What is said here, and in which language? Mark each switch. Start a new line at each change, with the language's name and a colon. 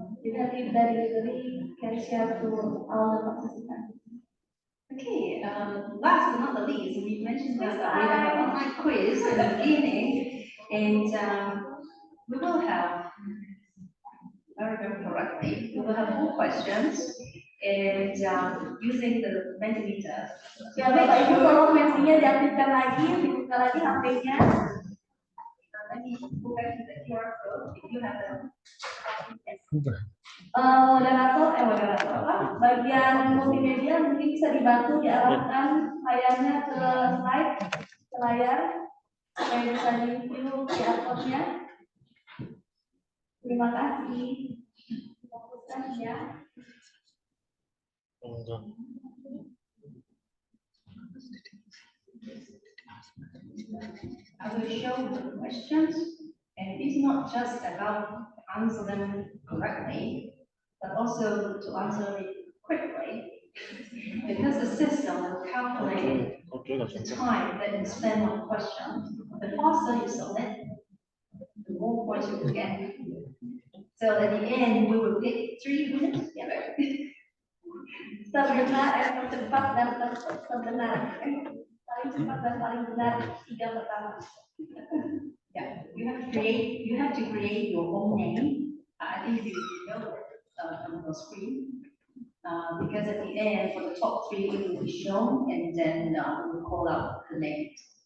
Indonesian: Jadi nanti dari
English: library can share to all the participants. Okay, last but not the least, we mentioned that we have an online quiz in the beginning, and we will have, very correctly, we will have 4 questions, and using the Mentimeter.
Indonesian: Ya Bapak Ibu, tolong Mentinya diaktifkan lagi, dibuka lagi HP-nya.
English: Let me go back to the QR code if you have a
Indonesian: Moderator apa? Bagian multimedia mungkin bisa dibantu diarahkan layarnya ke slide, ke layar supaya bisa di-view QR code-nya. Terima kasih. Fokuskan ya.
English: I will show the questions, and it's not just about answer them correctly, but also to answer it quickly, because the system will calculate the time that you spend on question. The faster you submit, the more points you will get. So at the end, we will pick 3 winners together.
Indonesian: Terbenar, tercepat dan terbenar. Paling cepat dan paling benar 3 pertama.
English: Yeah, you have to create your own name. I think you know it on the screen. Because at the end, for the top 3, it will be shown, and then we will call out the names.